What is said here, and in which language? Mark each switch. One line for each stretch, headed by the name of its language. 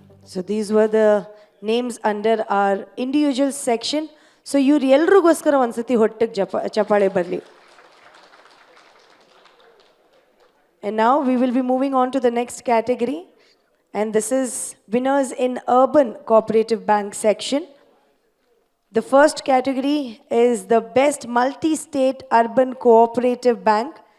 English: So these were the names under our individual section.
Kannada: So ಇವ್ರು ಎಲ್ರಿಗೋಸ್ಕರ ಒಂದ್ಸತಿ ಹೊಟ್ಟೆಗೆ ಚಪ್ಪಾಳೆ ಬರಲಿ.
English: And now we will be moving on to the next category. And this is winners in urban cooperative bank section. The first category is the best multi-state urban cooperative bank.